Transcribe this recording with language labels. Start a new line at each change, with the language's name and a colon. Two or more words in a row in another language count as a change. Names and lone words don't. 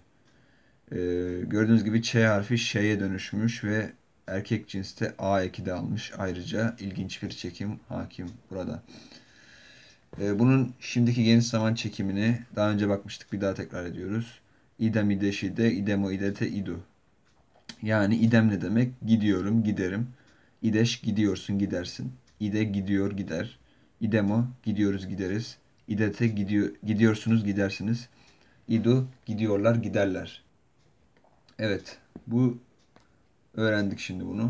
Turkish: Ee, Gördüğünüz gibi Ç harfi Ş'ye dönüşmüş ve erkek cinste A eki de almış. Ayrıca ilginç bir çekim hakim burada. Bunun şimdiki geniş zaman çekimini daha önce bakmıştık. Bir daha tekrar ediyoruz.
Bosnian: İdem, ideşide, idemo, idete, idu.
Turkish: Yani idem ne demek? Gidiyorum, giderim. İdeş gidiyorsun, gidersin. İde gidiyor, gider. İdemo gidiyoruz, gideriz. İdete gidiyorsunuz, gidersiniz. İdu gidiyorlar, giderler. Evet, bu öğrendik şimdi bunu.